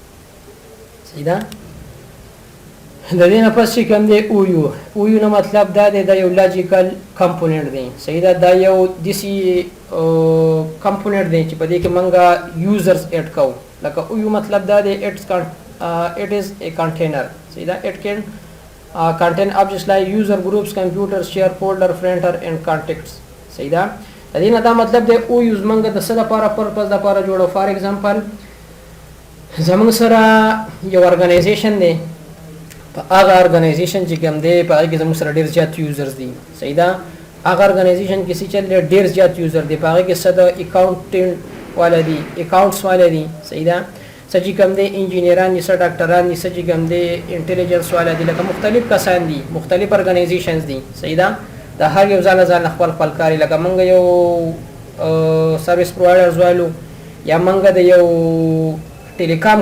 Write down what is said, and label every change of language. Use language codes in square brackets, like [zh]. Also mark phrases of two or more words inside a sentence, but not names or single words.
[ps] صحیح ده د دې نه پس چې کوم دی او یو نو مطلب دا دی دا یو [en] logical component [ps] دی صحیح ده دا یو دسی کمپوننت دی چې په دې کې موږ یوزرز اډ کوو لکه او یو مطلب دا دی [en] it is a container [ps] صحیح ده [en] it can contain objects like user groups computers share folder printer and contacts [ps] صحیح ده د دې نه دا مطلب دی او یوز موږ د څه لپاره پرپز لپاره جوړو [en] for example [ps] زموږ سره یو ارګنایزیشن دی په هغه ارګنایزیشن چې کوم دی په هغه کې زموږ سره ډیر زیات یوزرز دي صحیح ده هغه ارګنایزیشن کې چې چل ډیر زیات یوزر دي په هغه کې صد اکاونټنټ والا دي اکاونټس والا دي صحیح ده چې کوم دی انجینران دي ډاکټران دي چې کوم دی انټيليجنس والا دي لکه مختلف کسان دي مختلف ارګنایزیشنز دي صحیح ده د هر یو ځان خپل کاری لکه موږ یو [en] service providers [ps] والو یا موږ د یو ټیلیکام